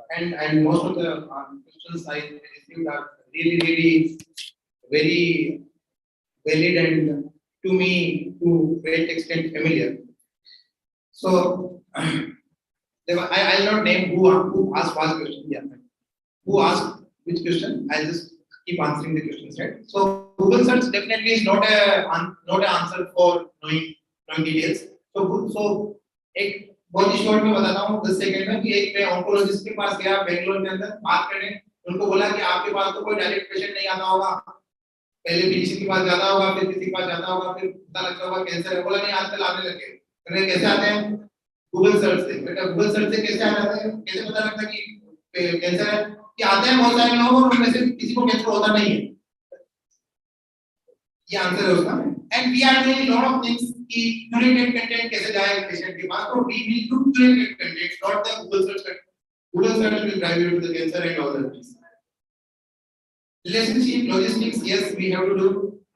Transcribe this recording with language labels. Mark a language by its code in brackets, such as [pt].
[en] And most of the questions I received are really very valid and to me to great extent familiar. So I'll not name who asked one question. Yeah. Who asked which question? I'll just keep answering the questions, right? So Google search definitely is not an answer for knowing details. [hi] So एक बहुत ही short में बताता हूँ 10 second में कि एक मैं oncologist के पास गया बेंगलोर के अंदर बात करने, उनको बोला कि आपके पास तो कोई डायरेक्ट पेशेंट नहीं आता होगा, पहले फिजिशियन के पास जाना होगा, फिर किसी के पास जाना होगा, फिर पता लगता होगा कैंसर है। बोला नहीं, आजकल आने लगे। मैंने कैसे आते हैं? गूगल सर्च से। बेटा गूगल सर्च से कैसे आ जाते हैं? कैसे पता लगता है कि कैंसर है? कि आते हैं बहुत सारे लोग और उनमें से किसी को कैंसर होता नहीं है। ये आंसर है उसका। [en] and we are doing lot of things [hi] कि क्यूरेटेड कंटेंट कैसे जाए पेशेंट के पास, तो [en] We will do curated content, not the Google search. Google search will drive you to the cancer and all that things. Relationship logistics, yes, we have to do.